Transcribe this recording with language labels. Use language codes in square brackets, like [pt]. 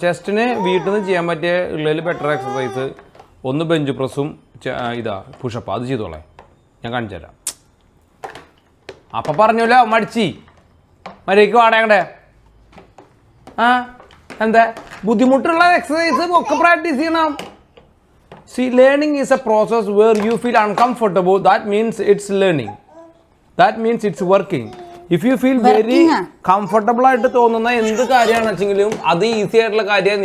[ml] ചെസ്റ്റിന് വീട്ടിൽ നിന്ന് ചെയ്യാൻ പറ്റിയ ഉള്ളതിൽ ബെറ്റർ എക്സസൈസ് ഒന്ന് ബെഞ്ച് പ്രസ്സും ഇതാ പുഷപ്പ്. അത് ചെയ്തോളെ. ഞാൻ കാണിച്ചു തരാം. അപ്പം പറഞ്ഞല്ലോ മടിച്ചി മര്യാദയ്ക്ക് വാടകണ്ടേ. ആ എന്താ ബുദ്ധിമുട്ടുള്ള എക്സസൈസ് ഒക്കെ പ്രാക്ടീസ് ചെയ്യണം. [en] See, learning is a process where you feel uncomfortable. That means it's learning. That means it's working. If you feel very comfortable [ml] ആയിട്ട് തോന്നുന്ന എന്ത് കാര്യമാണെന്ന് വെച്ചെങ്കിലും അത് ഈസി ആയിട്ടുള്ള കാര്യമാണ്.